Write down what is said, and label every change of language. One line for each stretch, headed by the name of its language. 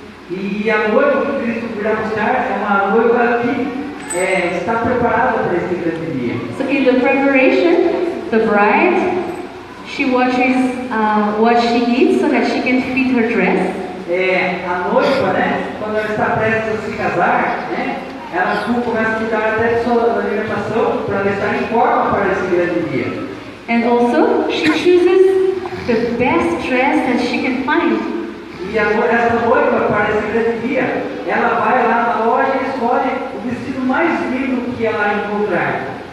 Portuguese: E a noiva que Cristo virá buscar é uma noiva que está preparada para esse grande dia.
English: So in the preparation, the bride, she watches what she eats so that she can fit her dress.
Portuguese: A noiva, quando ela está prestes a se casar, ela começa a cuidar até de sua alimentação para ela estar em forma para esse grande dia.
English: And also, she chooses the best dress that she can find.
Portuguese: E essa noiva, para esse grande dia, ela vai lá na loja e escolhe o vestido mais lindo que ela encontrar.